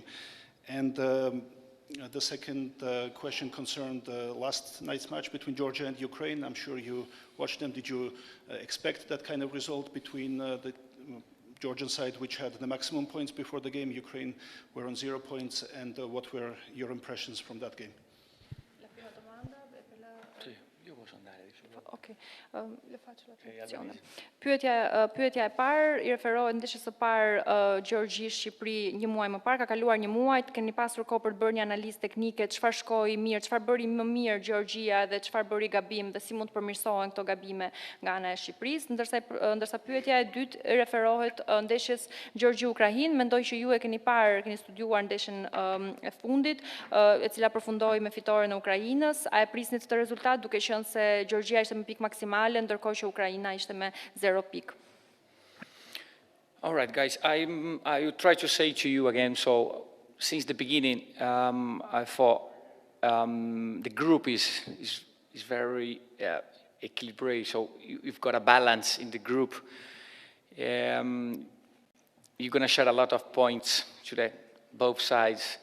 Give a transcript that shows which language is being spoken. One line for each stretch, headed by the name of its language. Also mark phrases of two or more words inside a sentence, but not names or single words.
English: And the second question concerned last night's match between Georgia and Ukraine. I'm sure you watched them. Did you expect that kind of result between the Georgian side, which had the maximum points before the game? Ukraine were on 0 points. And what were your impressions from that game?
Italian: Sì, io posso andare. Okay. Le faccio la traduzione.
Albanian: Pyetja e parë i referohet ndeshjes së parë Gjeorgji Shqipëri një muaj më parë, ka kaluar një muaj, keni pasur kohë për të bërë një analizë teknike, çfarë shkoi mirë, çfarë bëri më mirë Gjeorgjia dhe çfarë bëri gabim dhe si mund të përmirësohen këto gabime nga ana e Shqipërisë, ndërsa pyetja e dytë referohet ndeshjes Gjeorgji-Ukrainë, mendoj që ju e keni parë, keni studiuar ndeshjen e fundit, e cila përfundoi me fitoren e Ukrainës, a e prisnit këtë rezultat duke qenë se Gjeorgjia ishte me pikë maksimale, ndërkohë që Ukraina ishte me 0 pikë.
English: All right, guys, I will try to say to you again, so since the beginning, I thought the group is very equilibrated, so you've got a balance in the group. You're going to share a lot of points to both sides.